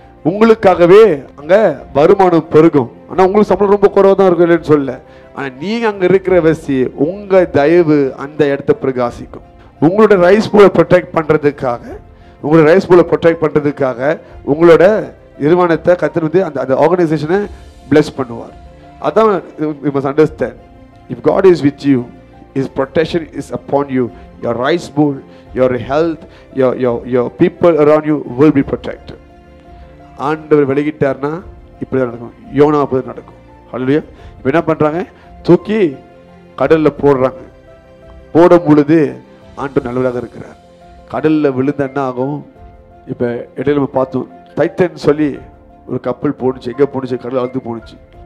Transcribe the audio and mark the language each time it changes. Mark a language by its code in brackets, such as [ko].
[ta] உங்களுக்காகவே அங்க வருமானம் பெருகும். ஆனா உங்களுக்கு சம்பளம் ரொம்ப குறைவா தான் இருக்கும் இல்லைன்னு சொல்ல, ஆனா நீங்க அங்க இருக்கிற வசி உங்க தயவு அந்த இடத்தை பிரகாசிக்கும். உங்களோட ரைஸ் பூலை ப்ரொடெக்ட் பண்றதுக்காக, உங்களோட ரைஸ் பூலை ப்ரொடெக்ட் பண்றதுக்காக உங்களோட நிறுவனத்தை கர்த்தர் வந்து அந்த ஆர்கனைசேஷனை பிளஸ் பண்ணுவார். [en] அதான் you must understand, if God is with you, His protection is upon you. Your rice bowl, your health, your people around you will be protected. [ta] ஆண்டவர் விலகிட்டார்னா இப்படிதான் நடக்கும். யோனா அப்படி நடக்கும். ஹல்லேலூயா. இப்போ என்ன பண்றாங்க? தூக்கி கடல்ல போடுறாங்க. போடும் பொழுது ஆண்டவர் நல்லவராக இருக்கிறார். கடல்ல விழுந்த என்ன ஆகும்? இப்போ இடையில நம்ம பார்த்தோம், டைட்டன் சொல்லி ஒரு கப்பல் போணுச்சு. எங்கே போணுச்சு? கடல் அழுத்து போணுச்சு.